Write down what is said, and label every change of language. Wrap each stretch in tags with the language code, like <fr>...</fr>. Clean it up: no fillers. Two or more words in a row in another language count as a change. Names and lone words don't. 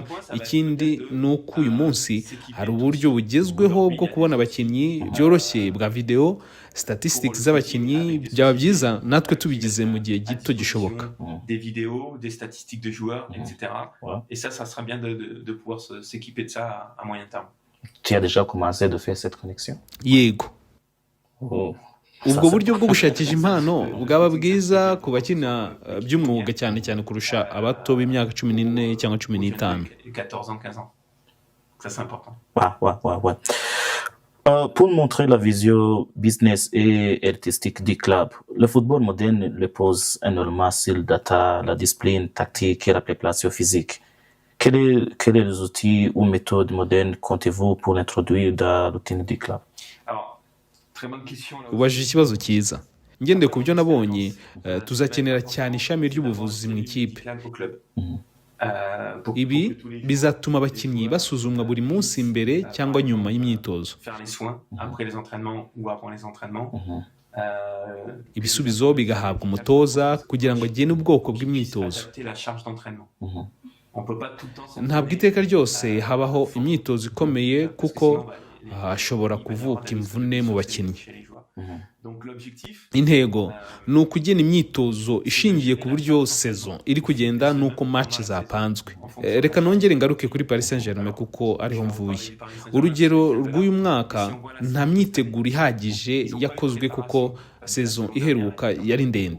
<rw>Ikindi ni uko uyu munsi hari uburyo bugezweho bwo kubona abakinnyi byoroshye bwa video, statistics z'abakinnyi. Byaba byiza natwe tubigize mu gihe gito gishoboka.</rw> <fr>Des vidéos, des statistiques de joueurs, etc. Et ça sera bien de pouvoir s'équiper de ça à moyen terme. Tu as déjà commencé de faire cette connexion?</fr> <rw>Yego. Oh. Ubwo buryo bwo gushakisha impano bwaba bwiza ku bakina by'umwuga cyane cyane kurusha abato b'imyaka 14 cyangwa 15.</rw> <fr>14 ans, 15 ans. Ça, c'est important. Ouais. Pour montrer la vision business et artistique du club, le football moderne repose énormément sur le data, la discipline tactique et la préparation physique. Quels les outils ou méthodes modernes comptez-vous pour l'introduire dans la routine du club? Alors, très bonne question. Là</fr> <rw>ubajije ikibazo cyiza. Ngendeye ku byo nabonye, tuzakenera cyane ishami ry'ubuvuzi mu ikipe.</rw> <fr>au club.</fr> <rw>Ibi bizatuma abakinnyi basuzumwa buri munsi mbere cyangwa nyuma y'imyitozo.</rw> <fr>Faire les soins après les entraînements ou avant les entraînements.</fr> <rw>Ibisubizo bigahabwa umutoza kugira ngo agene ubwoko bw'imyitozo.</rw> <fr>Adapter la charge d'entraînement. On peut pas tout le temps</fr> <rw>Ntabwo iteka ryose habaho imyitozo ikomeye kuko hashobora kuvuka imvune mu bakinnyi.</rw> <fr>Donc l'objectif</fr> <rw>Intego ni ukugena imyitozo ishingiye ku buryo saison iri kugenda n'uko match zapanzwe. Reka nongere ngaruke kuri Paris Saint-Germain kuko ariho mvuye. Urugero rw'uyu mwaka nta myiteguro ihagije yakozwe kuko saison iheruka yari ndende.</rw>